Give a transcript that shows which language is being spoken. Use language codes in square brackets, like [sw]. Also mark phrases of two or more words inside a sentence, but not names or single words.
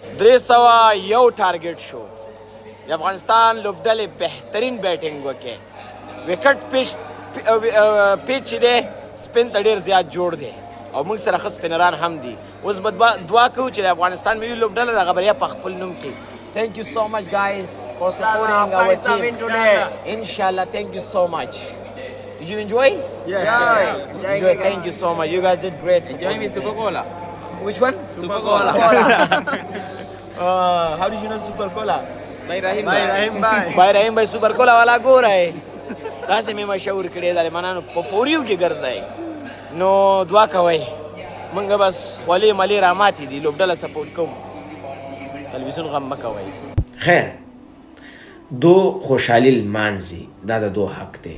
[ps] 301 ټارګټ شو. د افغانستان لوبډلې بهترین بیټینګ وکړي. وکټ پیچ چې دی سپین ته ډېر زیات جوړ دی او موږ سره ښه سپینران هم دي. اوس به دعا کوو چې د افغانستان ملي لوبډله دغه بریا په خپل نوم کړي. [en] Thank you so much guys for supporting our team today. Inshallah, thank you so much. Did you enjoy? Yes. Thank you so much. You guys did great. Enjoy with Super Cola. Which one? Super Cola. How did you know Super Cola? By Rahim [ur] بھائی Super Cola والا ګور ہے. [ps] داسې مې مشهور کړی د لمنانو په فوریو کې ګرځئ. نو دعا کوئ موږ بس خولې ملې راماتې دي لوبډله سپورټ کوو. تلویزیون غم مه کوئ. خیر دو خوشحالي لمانځي دا د دو حق دی.